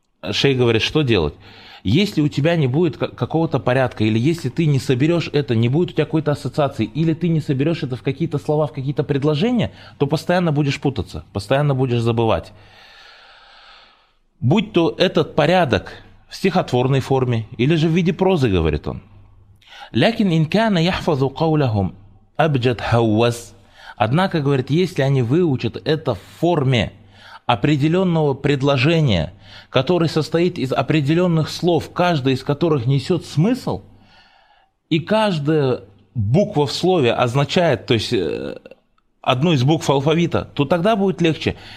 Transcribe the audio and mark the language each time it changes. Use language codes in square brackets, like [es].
[ru] Шейх говорит, что делать? Если у тебя не будет какого-то порядка, или если ты не соберешь это, не будет у тебя какой-то ассоциации, или ты не соберешь это в какие-то слова, в какие-то предложения, то постоянно будешь путаться, постоянно будешь забывать. Будь то этот порядок в стихотворной форме, или же в виде прозы, говорит он. [ar] لكن إن كان يحفظ قولهم أبجد هوس. [ru] Однако, говорит, если они выучат это в форме определенного предложения, который состоит из определенных слов, каждый из которых несет смысл, и каждая буква в слове означает, то есть одну из букв алфавита, то тогда будет легче.